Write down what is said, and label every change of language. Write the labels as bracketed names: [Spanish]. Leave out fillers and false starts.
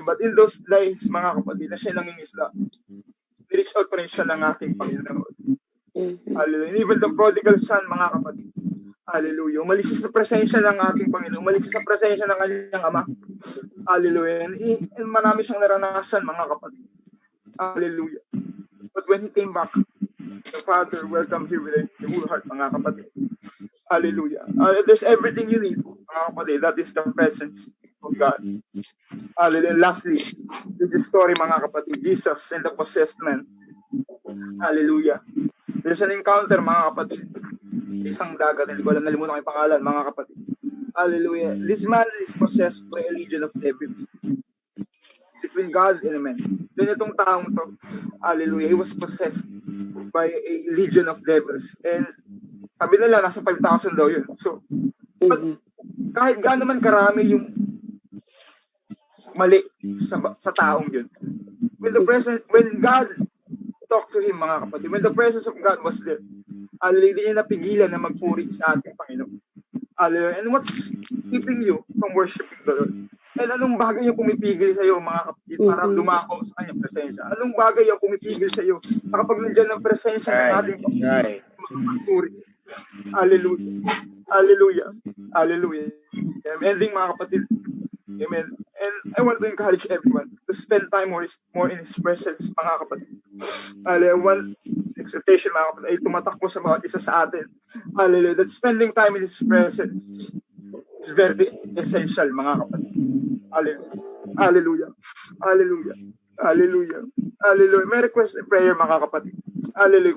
[English] But in those days, [Filipino] mga kapatid, na siya nangingisda, ni-reach out pa rin siya ng ating Panginoon. Hallelujah. [English] And even the prodigal son, [Filipino] mga kapatid, hallelujah, umalis siya sa presensya ng ating Panginoon, umalis siya sa presensya ng kanyang Ama. Hallelujah. And marami siyang naranasan, mga kapatid. Hallelujah. [English] But when he came back, the Father welcomed him with a whole heart, [Filipino] mga kapatid. [English] Hallelujah. There's everything you need, [Filipino] mga kapatid. [English] That is the presence of God. Hallelujah. Lastly, this is story, [Filipino] mga kapatid, [English] Jesus and the possessed man. Hallelujah. There's an encounter, [Filipino] mga kapatid, sa isang dagat. Hindi ko alam, nalimutan ko yung pangalan, mga kapatid. Hallelujah. [English] This man is possessed by a legion of devils. Between God and man. Then [Filipino] itong taong to, [English] hallelujah, he was possessed by a legion of devils. [Filipino] And sabi nila, nasa 5,000 daw yun. So, but kahit gaano man karami yung mali sa taong yun, [English] when God talked to him, [Filipino] mga kapatid, [English] when the presence of God was there, [Filipino] hallelujah, hindi niya napigilan na magpuri sa ating Panginoon. Hallelujah. [English] And what's keeping you from worshiping the Lord? [Filipino] And anong bagay yung pumipigil sa iyo, mga kapatid, para dumako sa kanyang presensya? Anong bagay yung pumipigil sa iyo na kapag nandiyan ang presensya ng ating pagpuri? [English] Hallelujah. Hallelujah. Hallelujah. I'm ending, [Filipino] mga kapatid. [English] Amen. And I want to encourage everyone to spend time more in His presence, [Filipino] mga kapatid. Hallelujah. Exhortation, mga kapatid, ay tumatakbo sa bawat isa sa atin. [English] Hallelujah. That spending time in His presence is very essential, [Filipino] mga kapatid. [English] Hallelujah. Hallelujah. Hallelujah. Hallelujah. Hallelujah. [Filipino] May request and prayer, mga kapatid. Hallelujah.